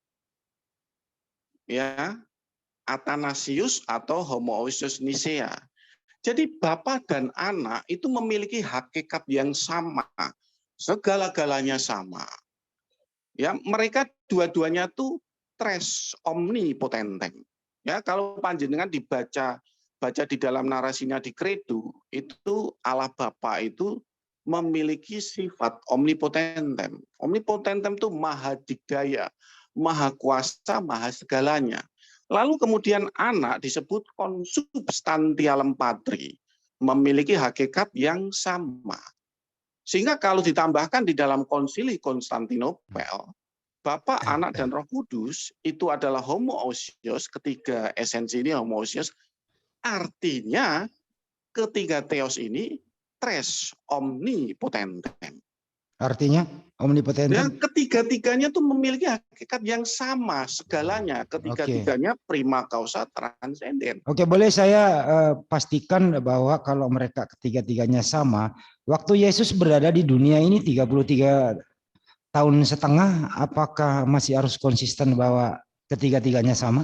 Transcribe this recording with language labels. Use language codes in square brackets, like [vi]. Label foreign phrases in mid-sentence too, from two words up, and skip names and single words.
[id] Ya, Athanasius atau homoousios Nisea. Jadi Bapa dan Anak itu memiliki hakikat yang sama. Segala-galanya sama. Ya, mereka dua-duanya tuh [la] tres omnipotentem. [id] Ya, kalau panjenengan dibaca di dalam narasinya di Credo, itu Allah Bapa itu memiliki sifat omnipotentem. Omnipotentem itu maha dikdaya, maha kuasa, maha segalanya. Lalu kemudian Anak disebut [la] consubstantialem Patri, [id] memiliki hakikat yang sama. Sehingga kalau ditambahkan di dalam konsili Konstantinopel, Bapa, Anak, dan Roh Kudus itu adalah homoousios, ketiga esensi ini homoousios, artinya ketiga theos ini [la] tres omnipotentem. [id] Artinya omnipotentem? Dan ketiga-tiganya tuh memiliki hakikat yang sama segalanya. Ketiga-tiganya [la] prima causa [id] transenden. Oke, boleh saya pastikan bahwa kalau mereka ketiga-tiganya sama, waktu Yesus berada di dunia ini 33 tahun setengah, apakah masih harus konsisten bahwa ketiga-tiganya sama?